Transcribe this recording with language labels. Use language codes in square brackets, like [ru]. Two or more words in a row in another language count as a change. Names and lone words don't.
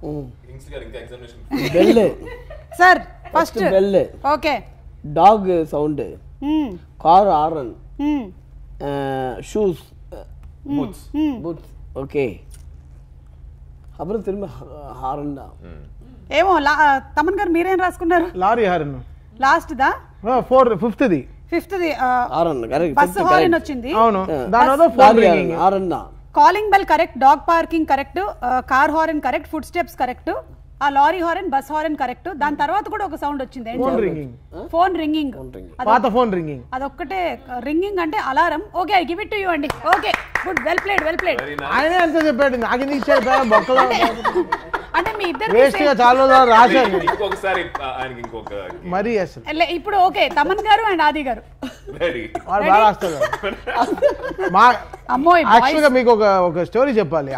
[te] బెల్ [en] sir first [te] బెల్, ఓకే [en] dog sound, car horn, shoes boots okay [ta] அப்புறம் திரும்ப హారన్ [te] ఏమో తమన్ గారు మీరేం రాసుకున్నారు? [en] lorry horn [te] లాస్ట్ దా 5th ది [en] horn correct bus horn [te] వచ్చింది. అవును దాని తర్వాత [en] phone ringing. [te] హారన్ [en] calling bell correct, dog parking correct, car horn correct, foot steps correct, ఆ lorry horn, bus horn correct. [te] దాని తర్వాత కూడా ఒక సౌండ్ వచ్చింది, [en] phone ringing. phone ringing, పాత phone ringing. [te] అదొక్కటే రింగింగ్ అంటే అలారం. ఓకే, [en] I give it to you అండి. okay, good, well played, well played. [te] ఆయన ఎంత చెప్పాడు, నాకు ఎందుకు ఇచ్చాడు బొక్కలో? అంటే మీ ఇద్దరు వేస్ట్ గా చాలా రాశారు. ఇంకొకసారి ఆయనకి ఇంకొక మరి అసలు ఇప్పుడు ఓకే, తమన్ గారు అండ్ ఆది గారు వాడు బాగా రాస్తారు. మా అమ్మోయ్ యాక్చువల్గా మీకు ఒక స్టోరీ చెప్పాలి.